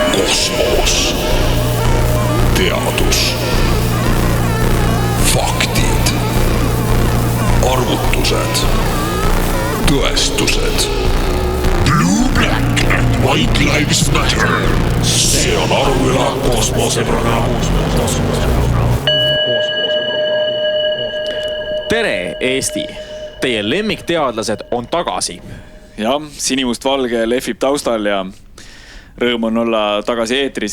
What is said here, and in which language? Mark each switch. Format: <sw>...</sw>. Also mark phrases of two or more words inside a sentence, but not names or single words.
<et>Kosmos. Teadus. Faktid. Arvutused. Tõestused.</et> <en>Blue, black and white lives matter.</en> <et>See on Aruvüla kosmoseprogramm. Tere Eesti! Teie lemmikteadlased on tagasi. Jah, sinimustvalge lehvib taustal ja rõõm on olla tagasi eetris.</et>